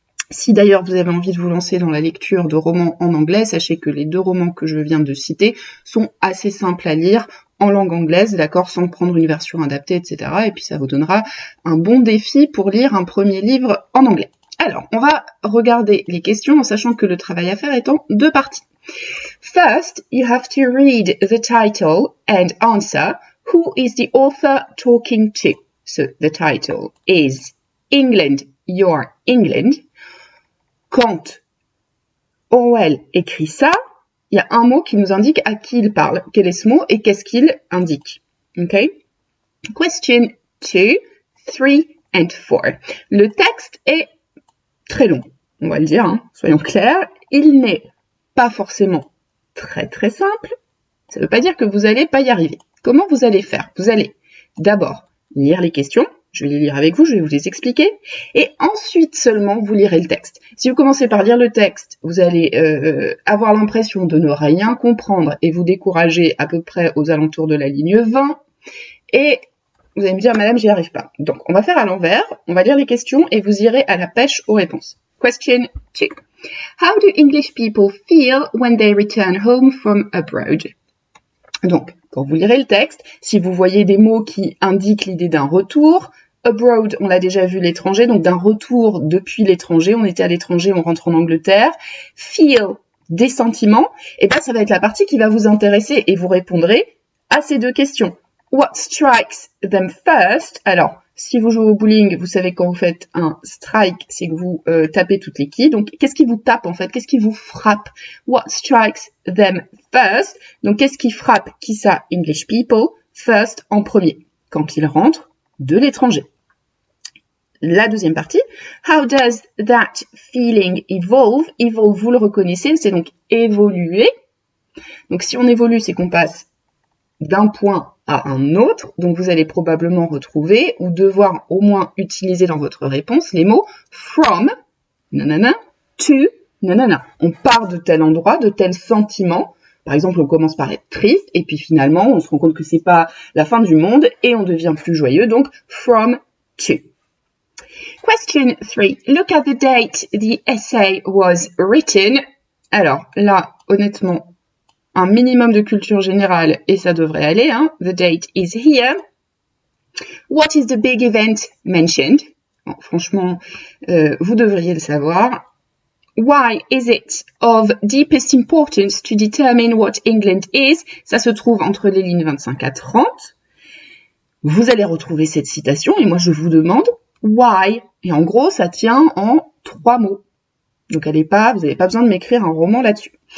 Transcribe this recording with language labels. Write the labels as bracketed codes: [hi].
[fr] Si d'ailleurs vous avez envie de vous lancer dans la lecture de romans en anglais, sachez que les deux romans que je viens de citer sont assez simples à lire en langue anglaise, d'accord, sans prendre une version adaptée, etc. Et puis ça vous donnera un bon défi pour lire un premier livre en anglais. Alors, on va regarder les questions en sachant que le travail à faire est en deux parties. [en] First, you have to read the title and answer who is the author talking to. So the title is England, Your England. [fr] Quand Orwell écrit ça, il y a un mot qui nous indique à qui il parle. Quel est ce mot et qu'est-ce qu'il indique? [en] Okay? Question 2, 3 and 4. [fr] Le texte est très long, on va le dire, hein, soyons clairs. Il n'est pas forcément très très simple. Ça ne veut pas dire que vous n'allez pas y arriver. Comment vous allez faire? Vous allez d'abord lire les questions. Je vais les lire avec vous, je vais vous les expliquer. Et ensuite seulement, vous lirez le texte. Si vous commencez par lire le texte, vous allez avoir l'impression de ne rien comprendre et vous décourager à peu près aux alentours de la ligne 20. Et vous allez me dire, madame, j'y arrive pas. Donc, on va faire à l'envers. On va lire les questions et vous irez à la pêche aux réponses. Question 2. [en] How do English people feel when they return home from abroad? [fr] Donc, quand vous lirez le texte, si vous voyez des mots qui indiquent l'idée d'un retour, abroad, on l'a déjà vu, l'étranger, donc d'un retour depuis l'étranger, on était à l'étranger, on rentre en Angleterre, feel, des sentiments, et bien ça va être la partie qui va vous intéresser et vous répondrez à ces deux questions. [en] What strikes them first? [fr] Alors, si vous jouez au bowling, vous savez quand vous faites un strike, c'est que vous tapez toutes les quilles. Donc, qu'est-ce qui vous tape en fait? Qu'est-ce qui vous frappe? [en] What strikes them first? [fr] Donc, qu'est-ce qui frappe qui ça? [en] English people first [fr] en premier, quand ils rentrent de l'étranger. La deuxième partie, [en] how does that feeling evolve? [fr] Evolve, vous le reconnaissez, c'est donc évoluer. Donc, si on évolue, c'est qu'on passe d'un point à un autre, donc vous allez probablement retrouver ou devoir au moins utiliser dans votre réponse les mots from, nanana, to, nanana. On part de tel endroit, de tel sentiment. Par exemple, on commence par être triste et puis finalement, on se rend compte que c'est pas la fin du monde et on devient plus joyeux, donc from, to. Question 3. [en] Look at the date the essay was written. [fr] Alors là, honnêtement, un minimum de culture générale et ça devrait aller. [en] Hein. The date is here. What is the big event mentioned? [fr] Bon, franchement, vous devriez le savoir. [en] Why is it of deepest importance to determine what England is? [fr] Ça se trouve entre les lignes 25 à 30. Vous allez retrouver cette citation et moi je vous demande why. Et en gros, ça tient en 3 mots. Donc vous n'avez pas besoin de m'écrire un roman là-dessus.